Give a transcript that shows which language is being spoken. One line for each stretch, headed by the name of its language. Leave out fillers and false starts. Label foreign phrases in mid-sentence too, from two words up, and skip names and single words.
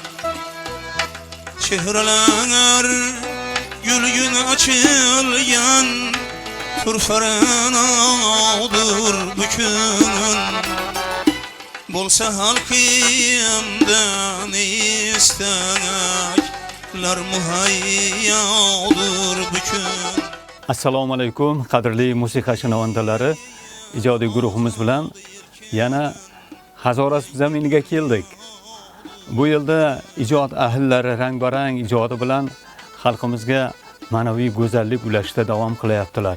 Uzbek: Çehreler gülgün açılgan Turfaranadır bükün Bolsa halkımdan istekler muhayyadır bükün Assalomu alaykum qadrli musiqa shinavandalari ijodiy guruhimiz bilan yana Hazoras zaminiga keldik. Bu yilda ijod ahllari rang-barang ijodi bilan xalqimizga ma'naviy go'zallik ulashishda davom qilyaptilar.